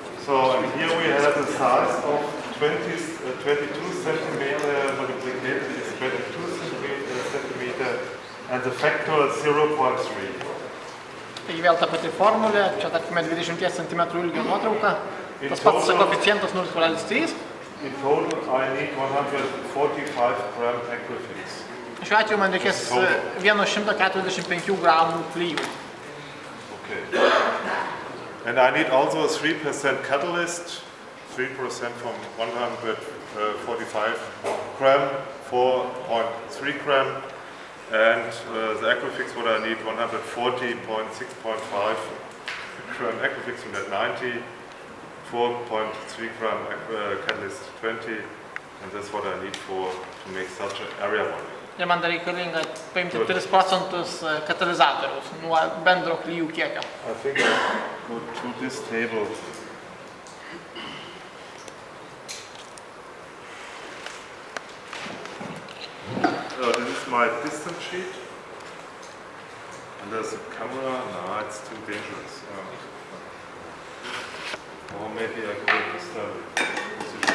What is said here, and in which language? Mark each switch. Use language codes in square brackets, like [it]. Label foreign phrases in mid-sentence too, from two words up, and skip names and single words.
[en] So and here we have a size of 22 centimeter multiplied is 22 centimeter and the factor 0.3. [lt] Taigi vėl ta pati formulė, čia tarkime 20 cm ilgio nuotrauka, tas pats koeficientas 0,3. [en] In total I need 145 gram aquafix. [lt] Šiuo atveju man reikės 145 gramų klijų. [en] Okay. And I need also a 3% catalyst, 3% from 145 gram, 4.3 gram. And the aquafix, what I need, 140.6.5 gram aquafix, 190, 4.3 gram catalyst 20, and that's what I need to make such an area model. [lt] Ir man dar reikalinga paimti 3% katalizatoriaus nuo bendro klijų kiekio. [en] I think I go to this table. This is my distance sheet. And there's a camera. No, it's too dangerous. Or maybe I go to this position.